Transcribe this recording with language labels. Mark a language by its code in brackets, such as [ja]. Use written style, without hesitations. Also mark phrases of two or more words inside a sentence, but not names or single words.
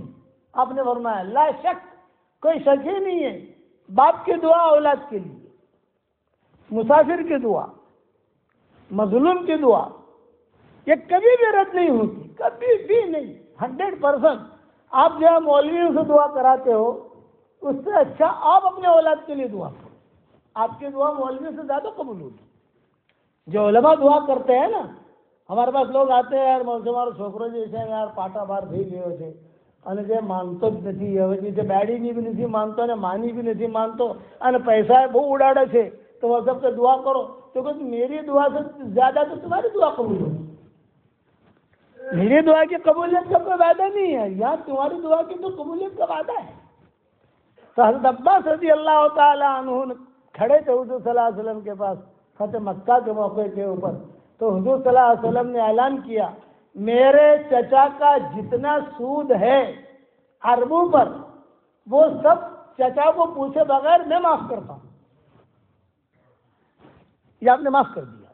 [ur] آپ نے فرمایا لا شک، کوئی شک ہی نہیں ہے، باپ کی دعا اولاد کے لیے، مسافر کی دعا، مظلوم کی دعا، یہ کبھی بھی رد نہیں ہوتی، کبھی بھی نہیں، 100%۔ آپ جو مولویوں سے دعا کراتے ہو اس سے اچھا آپ اپنے اولاد کے لیے دعا کرو، آپ کی دعا مولوی سے زیادہ قبول ہوگی۔ جو علماء دعا کرتے ہیں نا، ہمارے پاس لوگ آتے ہیں یار مولوی ہمارے چھوکروں جیسے یار پاٹا بار [gu] થઈ ગયો છે અને જે માનતો જ નથી, હવે જે બેડીની બી નથી માનતો અને માની બી નથી માનતો અને પૈસા બહુ ઉડાડે છે, [ur] તો وہ سب سے دعا کرو، تو کہ میری دعا سے زیادہ تو تمہاری دعا قبول ہوگی، میری دعا کی قبولیت کا کوئی وعدہ نہیں ہے، یا تمہاری دعا کی تو قبولیت کا وعدہ ہے۔ تو حضرت عباس رضی اللہ تعالی عنہ کھڑے تھے حضور صلی اللہ علیہ وسلم کے پاس فتح مکہ کے موقع کے اوپر، تو حضور صلی اللہ علیہ وسلم نے اعلان کیا میرے چچا کا جتنا سود ہے عربوں پر وہ سب چچا کو پوچھے بغیر میں معاف کرتا ہوں، یہ آپ نے معاف کر دیا۔